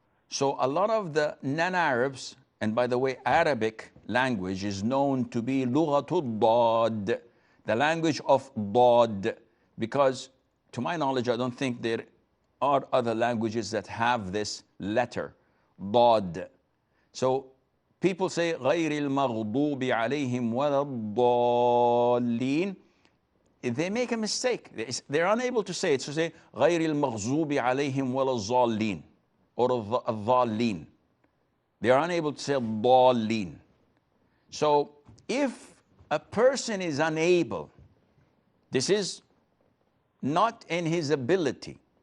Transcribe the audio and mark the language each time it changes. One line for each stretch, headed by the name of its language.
English: So a lot of the non-Arabs, and by the way, Arabic language is known to be lughatul dad, the language of dad, because to my knowledge, I don't think there are other languages that have this letter, dad. So people say
Arabic: غَيْرِ الْمَغْضُوبِ عَلَيْهِمْ وَلَا الضَّالِّينَ.
English: They make a mistake. They're unable to say it. So say
Arabic: غَيْرِ الْمَغْضُوبِ عَلَيْهِمْ وَلَا الضَّالِّينَ
English: or الضَّالِّينَ. They are unable to say الضَّالِّينَ. So if a person is unable, this is not in his ability.